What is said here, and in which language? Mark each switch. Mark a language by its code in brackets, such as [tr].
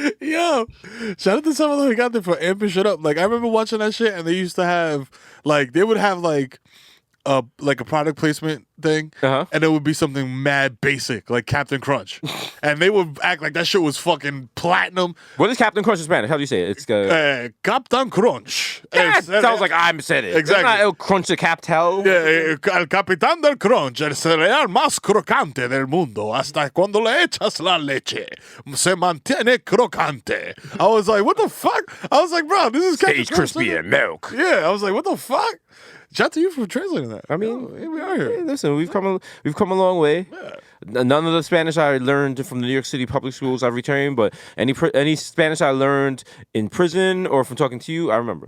[en] Yo, shout out to some of them who got there for amping shit up. Like, I remember watching that shit, and they used to have, like, they would have, like a product placement thing, and it would be something mad basic, like Captain Crunch. And they would act like that shit was fucking platinum. What is Captain Crunch in Spanish? How do you say it? It's Captain Crunch. that sounds like I said it. Exactly. It's not [es] El Crunch de Captel. El Capitán del Crunch, el cereal más crocante del mundo. Hasta cuando le echas la leche, se mantiene crocante. [en] I was like, what the fuck? I was like, bro, this is Captain Stays Crunch. crispy and milk. Yeah, I was like, what the fuck? Shout out to you for translating that. I mean, here we are here. Hey, listen, we've come a long way. None of the Spanish I learned from the New York City public schools I've returned, but any Spanish I learned in prison or from talking to you, I remember.